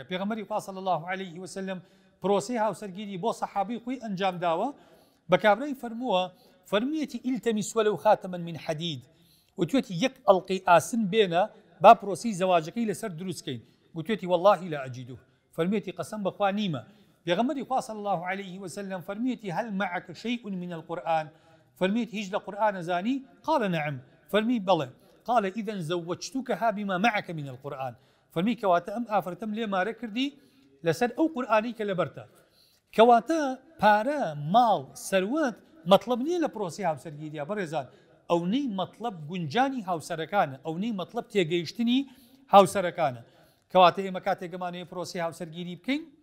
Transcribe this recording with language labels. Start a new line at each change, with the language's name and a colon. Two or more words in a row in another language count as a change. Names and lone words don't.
Central Kurdish: پێغەمبەری خوا
Arabic: صلی الله عليه وسلم
Central Kurdish: پرۆسەی هاوسەرگیری بۆ سەحابەی خۆی ئەنجام داوە بە کابرای فەرموویەتی
Arabic: ئیلتەمیس وەلەو خاتەمەن من حەدید
Central Kurdish: وتوێتی یەک ئەڵقەی ئاسن بێنە با پرۆسەی زەواجەکەی لەسەر دروستکەین وتوێتی
Arabic: والله لا ئەجیدو
Central Kurdish: فەرموویەتی قەسەم بەخوا نیمە پێغەمبەری خوا
Arabic: صلی الله عليه
Central Kurdish: وسلم فەرموویەتی
Arabic: هەل معك شيء من القرآن
Central Kurdish: فەرموویەتی هیچ لە قورئانە زانی
Arabic: قال نعم
Central Kurdish: فەرمی بەڵێ
Arabic: قال إذا زوجتكها بما معك من القرآن
Central Kurdish: فەرمی کەواتە ئەم ئافرەتەم لێمارە کردی لەسەر ئەو قورئانی کە لەبەرتە کەواتە پارە ماڵ سەروەت مەطلب نییە لە پرۆسی هاوسەرگیریە بەڕێزان ئەوەی مەطلب گونجانی هاوسەرەکانە ئەوەی مەطلب تێگەیشتنی هاوسەرەکانە کەواتە ئێمە کاتێک گەمانەیە پرۆسی هاوسەرگیری بکەین